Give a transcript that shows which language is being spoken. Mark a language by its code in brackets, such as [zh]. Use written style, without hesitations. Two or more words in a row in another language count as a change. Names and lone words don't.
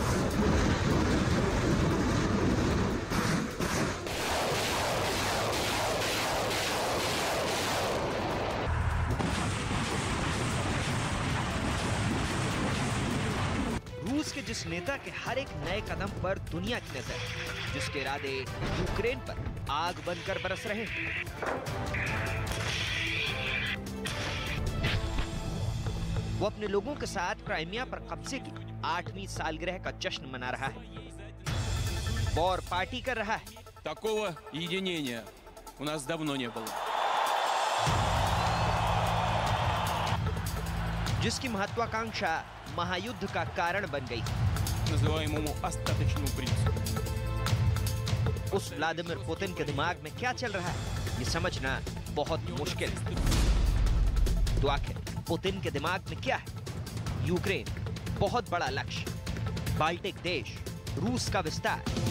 [hi] रूस के जिस नेता के हर एक नए कदम पर दुनिया की नजर, जिसके इरादे यूक्रेन पर आग बनकर बरस रहे हैं, वो अपने लोगों के साथ क्राइमिया पर कब्जे की 8वीं सालगिरह का जश्न मना रहा है, [en] war party [hi] कर रहा है। [ru] Такого единения у нас давно не было. [hi] जिसकी महत्वाकांक्षा महायुद्ध का कारण बन गई। [ru] Называемому остаточному принципу. [hi] उस व्लादिमीर पुतिन के दिमाग में क्या चल रहा है ये समझना बहुत मुश्किल है। तो आखिर पुतिन के दिमाग में क्या है? यूक्रेन, बहुत बड़ा लक्ष्य, बाल्टिक देश, रूस का विस्तार।